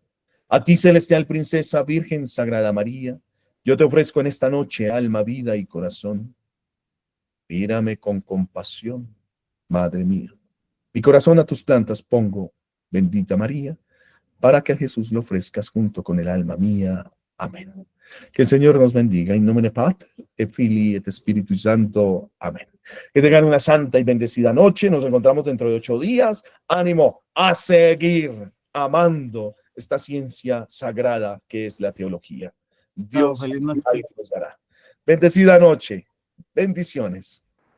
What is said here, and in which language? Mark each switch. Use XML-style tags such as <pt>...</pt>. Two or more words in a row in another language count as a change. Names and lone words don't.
<es>A ti, celestial princesa, Virgen Sagrada María, yo te ofrezco en esta noche alma, vida y corazón. Mírame con compasión, Madre mía. Mi corazón a tus plantas pongo, bendita María, para que a Jesús lo ofrezcas junto con el alma mía. Amén. Que el Señor nos bendiga.</es> <la>In nomine Patri, et Filii, et Spiritus Santo.</la> <es>Amén. Que tengan una santa y bendecida noche. Nos encontramos dentro de 8 días. Ánimo a seguir amando esta ciencia sagrada que es la teología. Dios nos dará. Bendecida noche. Bendiciones.</es>